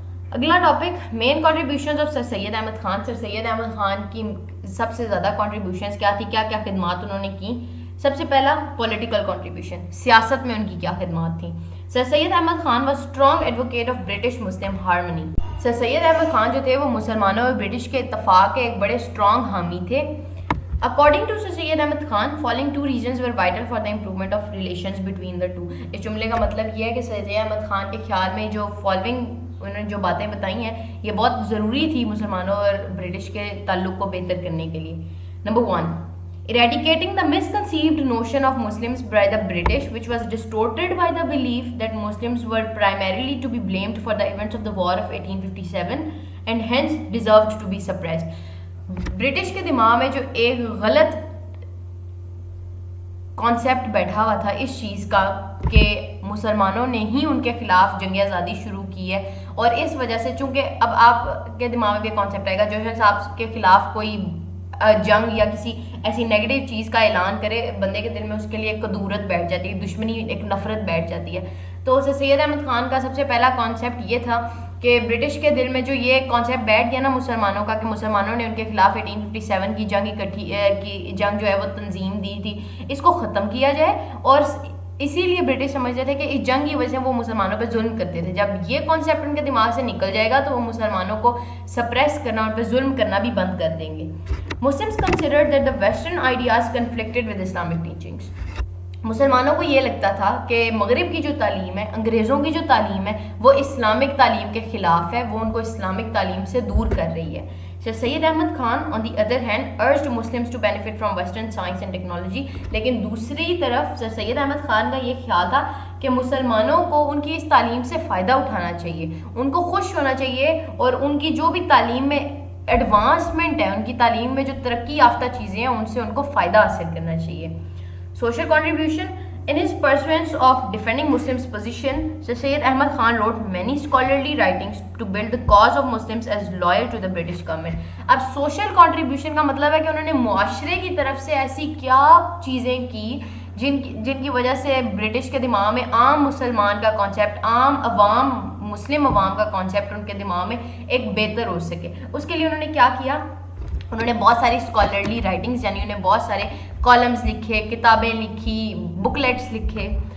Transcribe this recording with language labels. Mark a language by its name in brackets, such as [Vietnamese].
[Urdu] اگلا topic [English] Main contributions of Sir Syed Ahmad Khan. [Urdu] سر سید احمد خان کی سب سے زیادہ کنٹریبیوشنز کیا تھی، کیا کیا خدمات انہوں نے کی؟ سب سے پہلا پولیٹیکل کنٹریبیوشن، سیاست میں ان کی کیا خدمات تھیں. [English] Sir Syed Ahmad Khan was strong advocate of British Muslim harmony. [Urdu] سر سید احمد خان جو تھے وہ مسلمانوں اور برٹش کے اتفاق کے ایک بڑے اسٹرانگ حامی تھے. [English] According to Sir Syed Ahmad Khan, following two reasons were vital for the improvement of relations between the two. [Urdu] اس جملے کا مطلب یہ ہے کہ سر سید احمد خان کے خیال میں جو فالوئنگ انہوں نے جو باتیں بتائی ہیں یہ بہت ضروری تھی مسلمانوں اور برٹش کے تعلق کو بہتر کرنے کے لیے. [English] Number 1, eradicating the misconceived notion of Muslims by the British, which was distorted by the belief that Muslims were primarily to be blamed for the events of the War of 1857 and hence deserved to be suppressed. [Urdu] British کے دماغ میں جو ایک غلط concept بیٹھا ہوا تھا اس چیز کا کہ مسلمانوں نے ہی ان کے خلاف جنگ آزادی شروع کی ہے، اور اس وجہ سے چونکہ اب آپ کے دماغ میں بھی کانسیپٹ آئے گا جو شخص آپ کے خلاف کوئی جنگ یا کسی ایسی نیگیٹو چیز کا اعلان کرے، بندے کے دل میں اس کے لیے ایک قدورت بیٹھ جاتی ہے، دشمنی، ایک نفرت بیٹھ جاتی ہے. تو سر سید احمد خان کا سب سے پہلا کانسیپٹ یہ تھا کہ برٹش کے دل میں جو یہ کانسیپٹ بیٹھ گیا نا مسلمانوں کا کہ مسلمانوں نے ان کے خلاف 1857 کی جنگ کی جنگ جو ہے وہ تنظیم دی تھی، اس کو ختم کیا جائے. اور اسی لیے برٹش سمجھتے تھے کہ اس جنگ کی وجہ سے وہ مسلمانوں پہ ظلم کرتے تھے. جب یہ کانسیپٹ ان کے دماغ سے نکل جائے گا تو وہ مسلمانوں کو سپریس کرنا، ان پہ ظلم کرنا بھی بند کر دیں گے. [English] Muslims considered that the Western ideas conflicted with Islamic teachings. [Urdu] مسلمانوں کو یہ لگتا تھا کہ مغرب کی جو تعلیم ہے، انگریزوں کی جو تعلیم ہے، وہ اسلامک تعلیم کے خلاف ہے، وہ ان کو اسلامک تعلیم سے دور کر رہی ہے. [English] Syed Ahmad Khan on the other hand urged Muslims to benefit from Western science and technology. [Urdu] لیکن دوسری طرف سید احمد خان کا یہ خیال تھا کہ مسلمانوں کو ان کی اس تعلیم سے فائدہ اٹھانا چاہیے، ان کو خوش ہونا چاہیے، اور ان کی جو بھی تعلیم میں ایڈوانسمنٹ ہے، ان کی تعلیم میں جو ترقی یافتہ چیزیں ہیں، ان سے ان کو فائدہ حاصل کرنا چاہیے. [English] Social contribution. In his pursuance of defending Muslims' position, Syed Ahmad Khan wrote many scholarly writings to build the cause of Muslims as loyal to the British government. [Urdu] اب social contribution کا مطلب ہے کہ انہوں نے معاشرے کی طرف سے ایسی کیا چیزیں کی جن کی وجہ سے برٹش کے دماغ میں عام مسلمان کا کانسیپٹ، عام عوام، مسلم عوام کا کانسیپٹ ان کے دماغ میں ایک بہتر ہو سکے. اس کے لیے انہوں نے کیا کیا؟ انہوں نے بہت ساری اسکالرلی رائٹنگز، یعنی انہیں بہت سارے کالمز لکھے، کتابیں لکھی، بکلیٹس لکھے.